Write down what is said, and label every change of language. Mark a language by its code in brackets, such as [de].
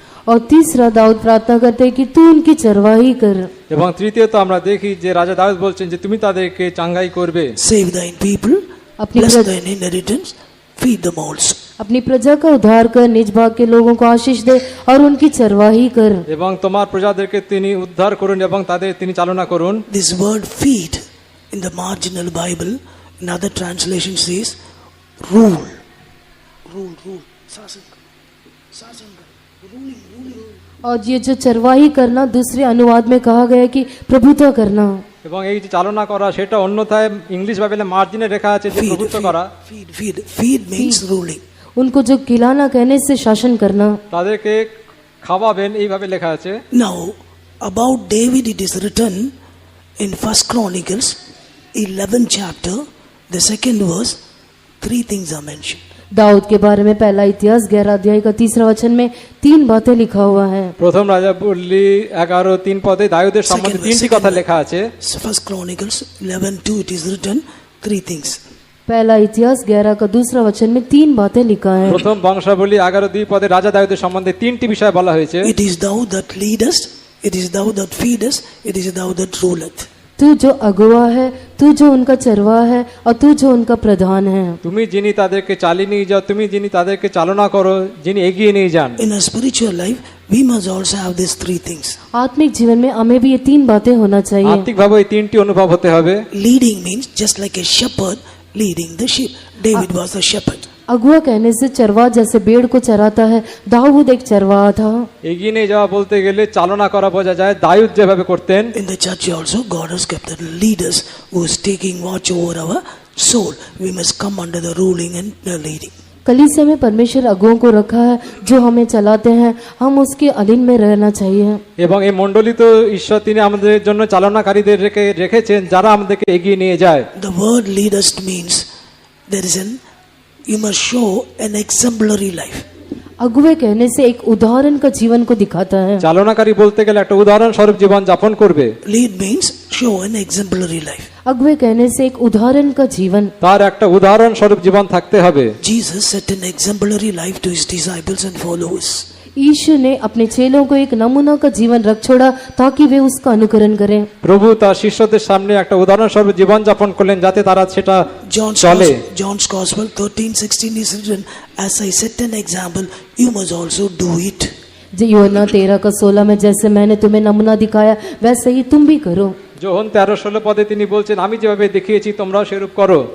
[hi] और तीसरा दाऊद प्रार्थना करते हैं कि तू उनकी चरवाही कर। [bn] এবং তৃতীয়ত আমরা দেখি যে রাজা দাউদ বলছেন যে তুমি তাদেরকে চাঙ্গাই করবে। [en] Save thine people [hi] अपनी [en] bless [hi] प्रजा- [en] thine inheritance, feed them also. [hi] अपनी प्रजा का उद्धार कर, निज भाग के लोगों को आशीष दे और उनकी चरवाही कर। [bn] এবং তোমার প্রজাদেরকে তিনি উদ্ধার করুন এবং তাদের তিনি চালনা করুন। [en] This word feed in the marginal Bible, in other translations says rule. Rule. Sasanka. Ruling. [hi] और ये जो चरवाही करना दूसरे अनुवाद में कहा गया कि प्रभुत्व करना। [bn] এবং এই যে চালনা করা সেটা অন্যথায় ইংলিশ বাইবেলে মার্জিনে লেখা আছে যে প্রভুত্ব করা। [en] Feed means ruling. [hi] उनको जो खिलाना कहने से शासन करना। [bn] তাদেরকে খাওয়াবেন এইভাবে লেখা আছে। [en] Now, about David it is written in 1 Chronicles 11th chapter, the 2nd verse, 3 things are mentioned. [hi] Dawood के बारे में पहला इतिहास 11 अध्याय का 3रा वचन में 3 बातें लिखा हुआ है। [bn] প্রথম রাজাবলী 11:3 পদে দাউদের সম্বন্ধে তিনটি কথা লেখা আছে। [en] 1 Chronicles 11:2 it is written 3 things. [hi] पहला इतिहास 11 का 2रा वचन में 3 बातें लिखा है। [bn] প্রথম বংশাবলী 11:2 পদে রাজা দাউদের সম্বন্ধে তিনটি বিষয় বলা হয়েছে। [en] It is thou that leadest, it is thou that feedest, it is thou that ruleth. [hi] तू जो अगुवा है, तू जो उनका चरवा है और तू जो उनका प्रधान है। [bn] তুমি যিনি তাদেরকে চালিয়ে নিয়ে যাও, তুমি যিনি তাদেরকে চালনা করো, যিনি এগিয়ে নিয়ে যান। [en] In a spiritual life, we must also have these 3 things. [hi] आत्मिक जीवन में हमें भी ये 3 बातें होना चाहिए। [bn] আত্মিকভাবে এই তিনটি অনুভব হতে হবে। [en] Leading means just like a shepherd leading the sheep. David was a shepherd. [hi] अगुआ कहने से चरवा जैसे भेड़ को चराता है, दाऊद एक चरवा था। [bn] এগিয়ে নিয়ে যাওয়া বলতে গেলে চালনা করা বোঝা যায়। দাউদ যেভাবে করতেন। [en] In the church also, God has kept the leaders who is taking watch over our soul. We must come under the ruling and the leading. [hi] कलीसिया में परमेश्वर अगुओं को रखा है जो हमें चलाते हैं, हम उसके अधीन में रहना चाहिए। [bn] এবং এই মণ্ডলী তো ঈশ্বর তিনি আমাদের জন্য চালনাকারীদের রেখেছেন যারা আমাদেরকে এগিয়ে নিয়ে যায়। [en] The word leadest means there is you must show an exemplary life. [hi] अगुवे कहने से एक उदाहरण का जीवन को दिखाता है। [bn] চালনাকারী বলতে গেলে একটা উদাহরণ স্বরূপ জীবন যাপন করবে। [en] Lead means show an exemplary life. [hi] अगुवे कहने से एक उदाहरण का जीवन। [bn] তার একটা উদাহরণ স্বরূপ জীবন থাকতে হবে। [en] Jesus set an exemplary life to his disciples and followers. [hi] यीशु ने अपने चेलों को एक नमूना का जीवन रख छोड़ा ताकि वे उसका अनुकरण करें। [bn] প্রভু তার শিষ্যদের সামনে একটা উদাহরণ স্বরূপ জীবন যাপন করলেন যাতে তারা সেটা চলে। [en] John's Gospel 13:16 is written, as I set an example, you must also do it. [hi] यूहन्ना 13 का 16 में जैसे मैंने तुम्हें नमूना दिखाया वैसे ही तुम भी करो। [bn] যোহন 13:16 পদে তিনি বলছেন আমি যেভাবে দেখিয়েছি তোমরাও সেরূপ করো।